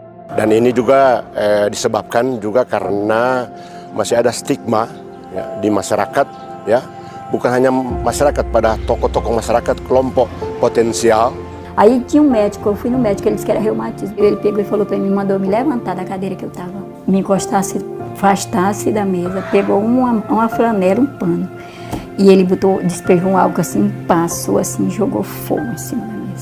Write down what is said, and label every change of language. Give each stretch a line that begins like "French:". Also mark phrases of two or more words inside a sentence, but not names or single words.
Indonesian: Dan ini juga disebabkan juga karena masih ada stigma ya, di masyarakat, ya, bukan hanya masyarakat, pada tokoh-tokoh masyarakat, kelompok potensial.
Portuguese: Aí tinha médico, eu fui no médico, ele disse que era reumatismo. Ele pegou e falou para mim, mandou me levantar da cadeira que eu estava, me encostasse, afastasse da mesa, pegou uma flanela, um pano, e ele despejou um álcool assim, passou assim, jogou fogo em cima da mesa.